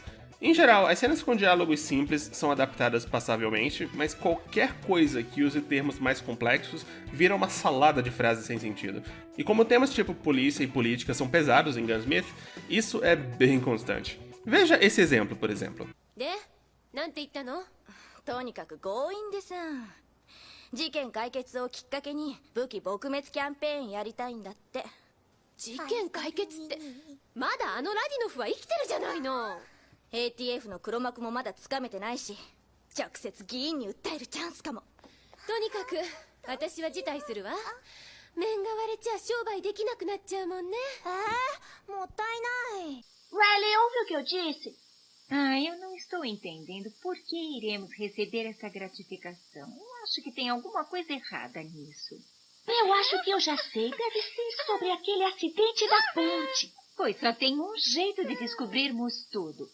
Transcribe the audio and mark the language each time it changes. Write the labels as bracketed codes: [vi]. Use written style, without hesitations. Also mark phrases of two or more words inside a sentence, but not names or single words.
[pt] Em geral, as cenas com diálogos simples são adaptadas passavelmente, mas qualquer coisa que use termos mais complexos vira uma salada de frases sem sentido. E como temas tipo polícia e política são pesados em Gunsmith, isso é bem constante. Veja esse exemplo, por exemplo. [ja] なんて言ったの？とにかく強引でさ。事件解決をきっかけに武器撲滅キャンペーンやりたいんだって。事件解決ってまだあのラディノフは生きてるじゃないの。ATF の黒幕もまだつかめてないし、直接議員に訴えるチャンスかも。とにかく私は辞退するわ。面が割れちゃ商売できなくなっちゃうもんね。もったいない。 [pt] Riley, ouve o que eu disse? Eu não estou entendendo por que iremos receber essa gratificação. Eu acho que tem alguma coisa errada nisso. Eu acho que eu já sei. Deve ser sobre aquele acidente da ponte. Pois só tem um jeito de descobrirmos tudo.